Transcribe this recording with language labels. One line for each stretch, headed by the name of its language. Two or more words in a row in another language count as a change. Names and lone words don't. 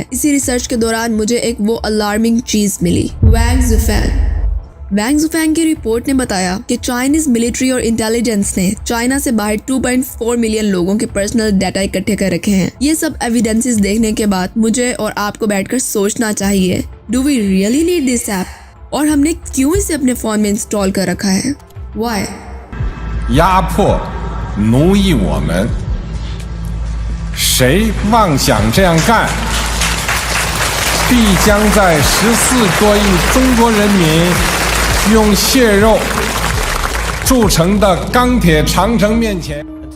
Hindi: इसी रिसर्च के दौरान मुझे एक वो अलार्मिंग चीज मिली। वैंग जुफैंग की रिपोर्ट ने बताया कि
English: Chinese military
Hindi: और इंटेलिजेंस ने चाइना से बाहर 2.4 मिलियन लोगों के
English: personal data
Hindi: इकट्ठे कर रखे हैं। ये सब एविडेंसेस देखने के बाद मुझे और आपको बैठकर सोचना चाहिए,
English: do we really need this app,
Hindi: और हमने क्यों इसे अपने फोन में इंस्टॉल कर रखा है?
English: Why?
Chinese: 压迫奴役我们，谁妄想这样干，必将在14多亿中国人民用血肉铸成的钢铁长城面前。